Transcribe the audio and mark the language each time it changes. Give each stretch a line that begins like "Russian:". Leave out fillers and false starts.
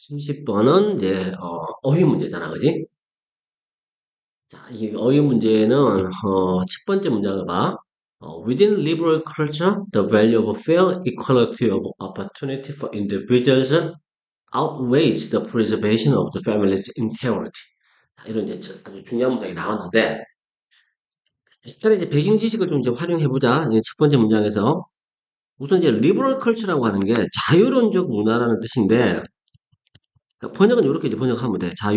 Korean: 30번은 이제, 어휘 문제잖아. 그지? 자, 이 어휘 문제는, 첫 번째 문장을 봐.
English: Within liberal culture, the value of fair equality of opportunity for individuals outweighs the preservation of the family's integrity.
Korean: 자, 이런 이제 아주 중요한 문장이 나왔는데, 일단 이제 배경 지식을 좀 이제 활용해보자. 이제 첫 번째 문장에서. 우선 이제 liberal culture라고 하는 게 자유론적 문화라는 뜻인데, 그러니까 번역은 이렇게 이제 번역하면 돼.